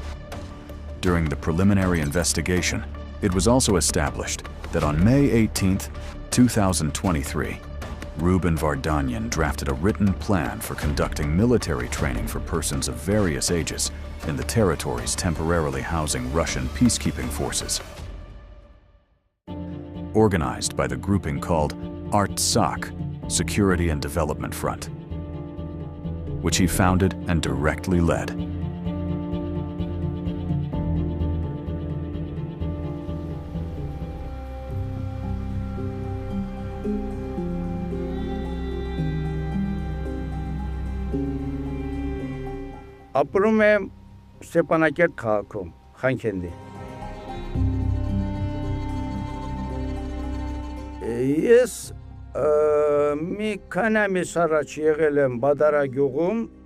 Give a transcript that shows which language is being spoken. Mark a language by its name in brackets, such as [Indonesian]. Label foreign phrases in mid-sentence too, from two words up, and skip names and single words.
[English] During the preliminary investigation, it was also established that on May 18, 2023, Ruben Vardanyan drafted a written plan for conducting military training for persons of various ages in the territories temporarily housing Russian peacekeeping forces, organized by the grouping called Artsakh Security and Development Front, which he founded and directly led. [Armenian] Ապրում եմ Ստեփանակերտ քաղաքում, Խանքենդի։ Ես մի քանի ամիս առաջ եղել եմ Բադարագյուղում,